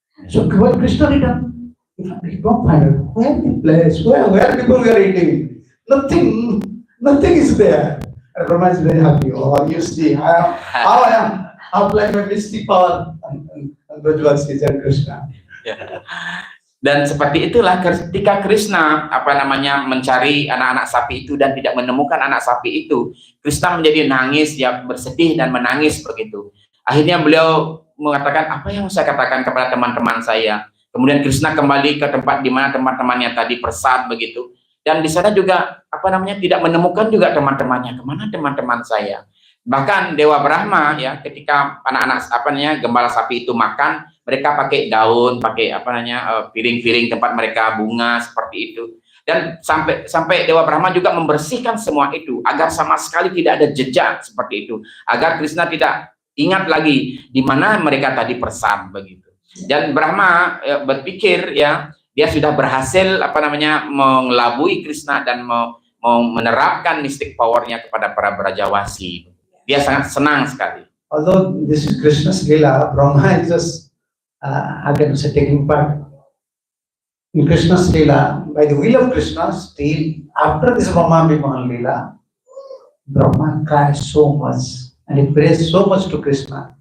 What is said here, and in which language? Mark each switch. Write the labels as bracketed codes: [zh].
[en] So when Krishna returned, he don't find out where the place, where people were eating. Nothing is there. And Brahma is very happy. Oh, you see how I am applying my mystic power and Brajval Sri Krishna. [id] Dan seperti itulah ketika Krishna mencari anak-anak sapi itu dan tidak menemukan anak sapi itu, Krishna menjadi nangis, ya bersedih dan menangis begitu. Akhirnya beliau mengatakan, apa yang saya katakan kepada teman-teman saya. Kemudian Krishna kembali ke tempat di mana teman-temannya tadi persad begitu. Dan di sana juga tidak menemukan juga teman-temannya. Kemana teman-teman saya? Bahkan Dewa Brahma ya, ketika anak-anak gembala sapi itu makan, mereka pakai daun, pakai piring-piring tempat mereka bunga seperti itu. Dan sampai Dewa Brahma juga membersihkan semua itu agar sama sekali tidak ada jejak seperti itu, agar Krishna tidak ingat lagi di mana mereka tadi persad begitu. Dan Brahma berpikir ya, dia sudah berhasil mengelabui Krishna dan menerapkan mystic powernya kepada para Brajawasi. Dia sangat senang sekali. [en] Although this is Krishna's Leela, Brahma is just taking part in Krishna's Leela. By the will of Krishna, still after this Brahma Bhiman Leela, Brahma cries so much and he prays so much to Krishna.